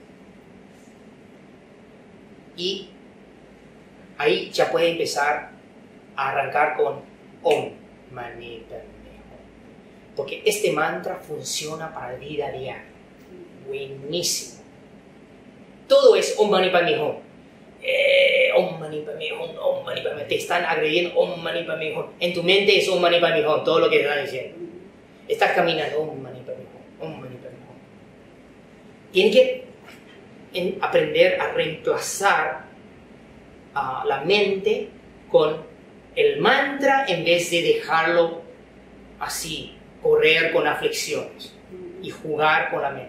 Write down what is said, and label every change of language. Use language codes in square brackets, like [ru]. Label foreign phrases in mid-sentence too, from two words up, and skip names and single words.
[es] Y ahí ya puede empezar a arrancar con [sa] Om Mani Padme Hum. [es] Porque este mantra funciona para la vida diaria. Buenísimo. Todo es [sa] Om Mani Padme Hum. Om Mani Padme Hum, Om Mani Padme. [es] Te están agrediendo [sa] Om Mani Padme Hum. [es] En tu mente es [sa] Om Mani Padme Hum, [es] todo lo que te están diciendo. Estás caminando [sa] Om Mani Padme Hum, Om Mani Padme Hum. [es] Tienes que aprender a reemplazar la mente con el mantra en vez de dejarlo así, correr con aflicciones y jugar con la mente.